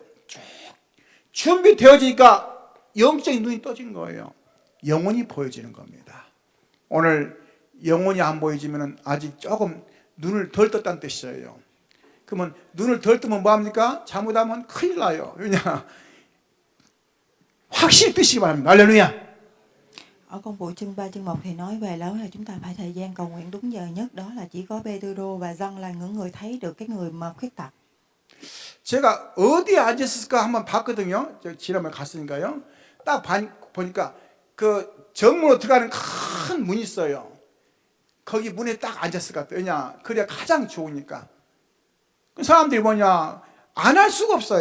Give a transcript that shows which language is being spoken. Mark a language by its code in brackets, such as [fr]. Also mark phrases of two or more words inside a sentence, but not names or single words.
[ko] 쭉 준비되어지니까 영적인 눈이 떠진 거예요. 영혼이 보여지는 겁니다. 오늘 영혼이 안 보여지면 아직 조금 눈을 덜 떴다는 뜻이에요. 그러면 눈을 덜 뜨면 뭐합니까? 잘못하면 큰일 나요. 왜냐? 확실히 뜨시기 바랍니다. 할렐루야. [vi] Ở công vụ chương 3, chương 1 thì nói về đó là chúng ta phải thời gian cầu nguyện đúng giờ nhất. Đó là chỉ có Pê-tê-rô và Giăng là những người thấy được cái người mà khuyết tật. [ko] 제가 어디에 앉았을까 한번 봤거든요. 저 지난번에 갔으니까요. 딱 보니까 그 정문으로 들어가는 큰 문이 있어요. 거기 문에 딱 앉았을 것 같아요. 왜냐? 그래야 가장 좋으니까. 그 사람들이 안 할 수가 없어요.